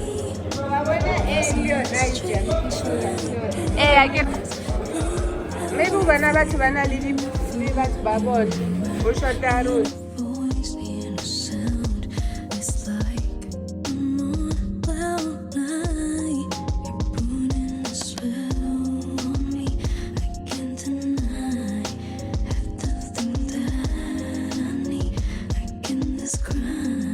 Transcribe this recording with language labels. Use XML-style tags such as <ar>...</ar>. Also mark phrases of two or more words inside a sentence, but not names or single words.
<en>I get maybe when I</en> <tn>batho ba na le batho ba bone go shota road.</tn> <en>Voice in a sound, it's like I'm on cloud nine. You're putting a spell on me, I can't deny. Have the thing that I need, I can describe.</en>